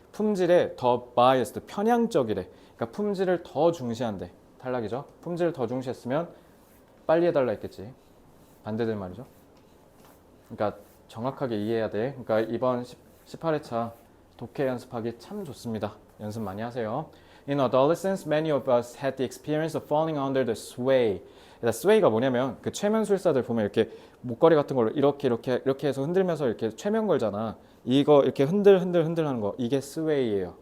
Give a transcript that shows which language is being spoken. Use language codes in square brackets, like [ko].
[ko] 품질에 더 biased, 편향적이래. 그러니까 품질을 더 중시한대. 탈락이죠. 품질을 더 중시했으면 빨리 해달라 했겠지. 반대된 말이죠. 그러니까 정확하게 이해해야 돼. 그러니까 이번 18회차 독해 연습하기 참 좋습니다. 연습 많이 하세요. [en] In adolescence, many of us had the experience of falling under the sway. [ko] sway가 뭐냐면 그 최면술사들 보면 이렇게 목걸이 같은 걸로 이렇게 해서 흔들면서 이렇게 최면 걸잖아. 이거 이렇게 흔들 하는 거 이게 sway예요.